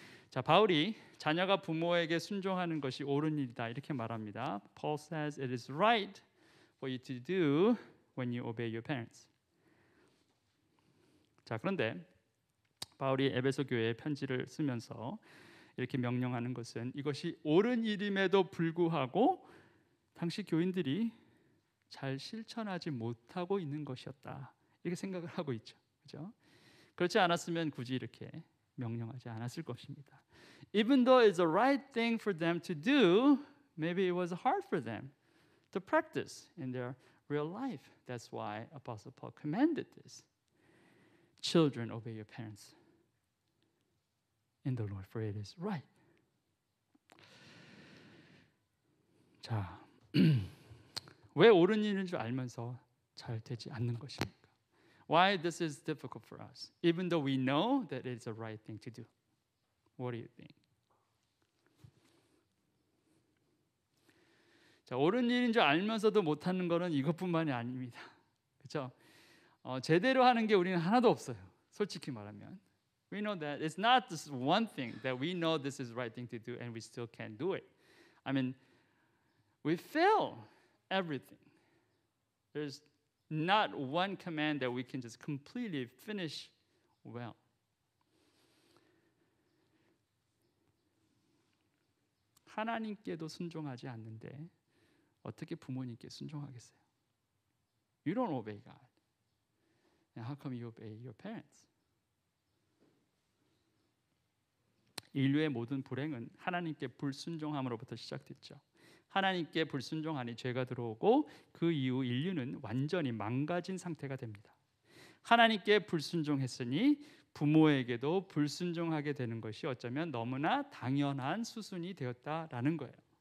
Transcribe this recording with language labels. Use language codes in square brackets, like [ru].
[ko] 자, 바울이 자녀가 부모에게 순종하는 것이 옳은 일이다 이렇게 말합니다. [en] Paul says it is right for you to do when you obey your parents. [ko] 자, 그런데 바울이 에베소 교회에 편지를 쓰면서 이렇게 명령하는 것은 이것이 옳은 일임에도 불구하고 당시 교인들이 잘 실천하지 못하고 있는 것이었다. 이렇게 생각을 하고 있죠. 그렇죠? 그렇지 않았으면 굳이 이렇게 명령하지 않았을 것입니다. [en] Even though it's the right thing for them to do, maybe it was hard for them to practice in their real life. That's why Apostle Paul commanded this. Children, obey your parents in the Lord, for it is right. [ko] 자, 왜 옳은 일인 줄 알면서 잘 되지 않는 것입니까? [en] Why this is difficult for us, even though we know that it's the right thing to do. What do you think? [ko] 자, 옳은 일인 줄 알면서도 못하는 거는 이것뿐만이 아닙니다. 그렇죠? 제대로 하는 게 우리는 하나도 없어요. 솔직히 말하면. [en] We know that it's not this one thing that we know this is the right thing to do and we still can't do it. I mean, we fail everything. There's not one command that we can just completely finish well. [ko] 하나님께도 순종하지 않는데 어떻게 부모님께 순종하겠어요? [en] You don't obey God. And how come you obey your parents? [ko] 인류의 모든 불행은 하나님께 불순종함으로부터 시작됐죠. 하나님께 불순종하니 죄가 들어오고 그 이후 인류는 완전히 망가진 상태가 됩니다. 하나님께 불순종했으니 부모에게도 불순종하게 되는 것이 어쩌면 너무나 당연한 수순이 되었다라는 거예요.